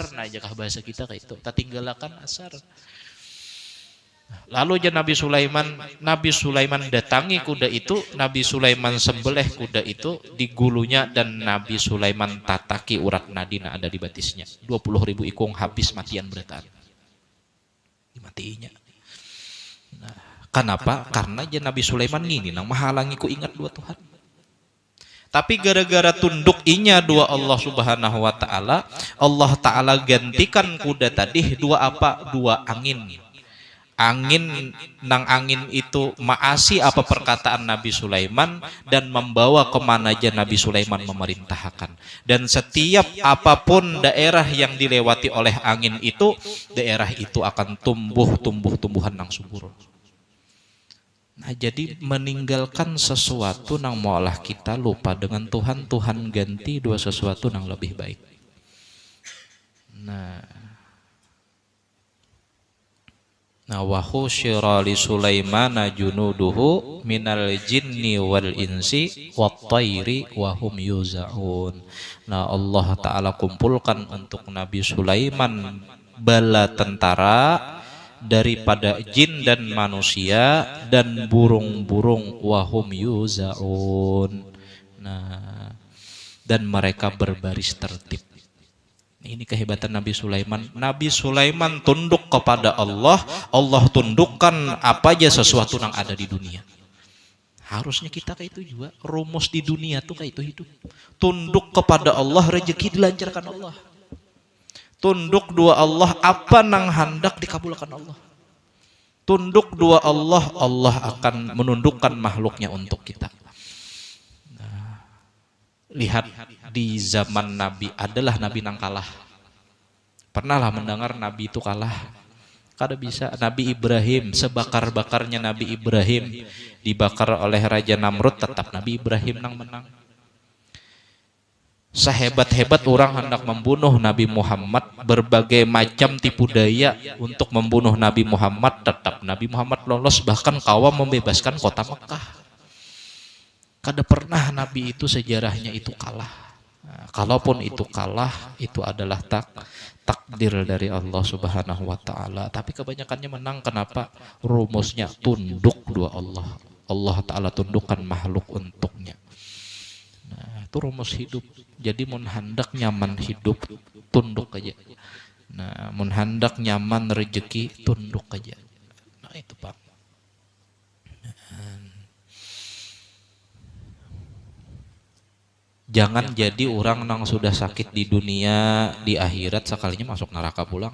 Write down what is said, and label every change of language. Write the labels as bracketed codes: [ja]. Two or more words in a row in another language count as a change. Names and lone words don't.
[bjn] Nah, jakah bahasa kita kayak itu, tak tinggalakan asar. Lalu aja Nabi Sulaiman datangi kuda itu, Nabi Sulaiman sembelih kuda itu di gulunya, dan Nabi Sulaiman tataki urat nadina ada di batisnya. 20.000 ikung habis matian berataan. Dimatiinya. Nah, kenapa? Karena aja Nabi Sulaiman ini nang menghalangi ku ingat dua Tuhan. Tapi gara-gara tunduk inya dua Allah [ar] سبحانه وتعالى, [bjn] Allah taala gantikan kuda tadi dua apa? Dua angin. Angin itu maasi apa perkataan Nabi Sulaiman dan membawa kemana aja Nabi Sulaiman memerintahkan. [id] Dan setiap apapun daerah yang dilewati oleh angin itu, daerah itu akan tumbuhan yang subur. [bjn] Nah, jadi meninggalkan sesuatu yang malah kita lupa dengan Tuhan, Tuhan ganti dua sesuatu yang lebih baik. Nah, [ar] وحشر لسليمان جنوده من الجن والإنس والطير وهم يوزعون. [id] Nah, Allah taala kumpulkan untuk Nabi Sulaiman bala tentara daripada jin dan manusia dan burung-burung [ar] وهم يوزعون. [id] Nah, dan mereka berbaris tertib. Ini kehebatan Nabi Sulaiman. Nabi Sulaiman tunduk kepada Allah, Allah tundukkan apa aja sesuatu yang ada di dunia. [bjn] Harusnya kita kayak itu juga. Rumus di dunia tuh kayak itu hidup. [id] Tunduk kepada Allah, rezeki dilancarkan Allah. [bjn] Tunduk dua Allah, apa nang hendak dikabulkan Allah. Tunduk dua Allah, Allah akan menundukkan makhluknya untuk kita. Nah, lihat di zaman Nabi adalah Nabi nang kalah. Pernahlah mendengar Nabi itu kalah? Kada bisa. Nabi Ibrahim, sebakar-bakarnya Nabi Ibrahim dibakar oleh Raja Namrud, tetap Nabi Ibrahim nang menang. [id] Sehebat-hebat orang hendak membunuh Nabi Muhammad, berbagai macam tipu daya untuk membunuh Nabi Muhammad, tetap Nabi Muhammad lolos, bahkan kawam membebaskan kota Mekah. [bjn] Kada pernah Nabi itu sejarahnya itu kalah. [id] Nah, kalaupun itu kalah, itu adalah takdir dari Allah [ar] سبحانه وتعالى. [id] Tapi kebanyakannya menang. Kenapa? [bjn] Rumusnya tunduk dua Allah. Allah taala tundukkan makhluk untuknya. Nah, itu rumus hidup. Jadi mun hendak nyaman hidup, tunduk aja. Nah, mun hendak nyaman rezeki, tunduk aja. Nah, itu Pak. Jangan jadi orang yang sudah sakit di dunia, di akhirat sekalinya masuk neraka pulang.